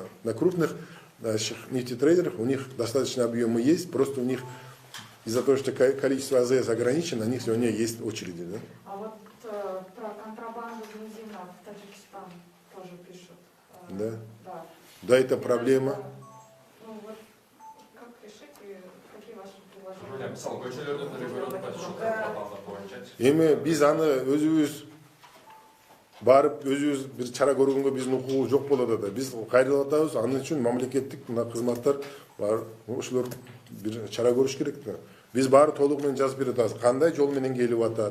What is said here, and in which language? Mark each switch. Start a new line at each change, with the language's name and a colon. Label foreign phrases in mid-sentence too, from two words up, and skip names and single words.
Russian: На крупных наших нефтетрейдерах у них достаточно объемы есть, просто у них из-за того, что количество АЗС ограничено, на них сегодня есть очереди. Да? А вот про контрабанду бензина в Таджикистан тоже пишут. Да. Да. Да, это проблема. Ну вот, как решить и какие ваши предложения?
Kazakh: Мысалы, көшелерді регулировать үшін контрабанда бойынша.
Kyrgyz: Эми биз аны өзүбүз барып өзүбүз бир чара көргөнгө биздин укугубуз жок болот да. Биз кайрылып атабыз, аны үчүн мамлекеттик мына кызматтар бар, ошолор бир чара көрүш керек да. Биз баары толугу менен жазып берип атабыз, кандай жол менен келип атат.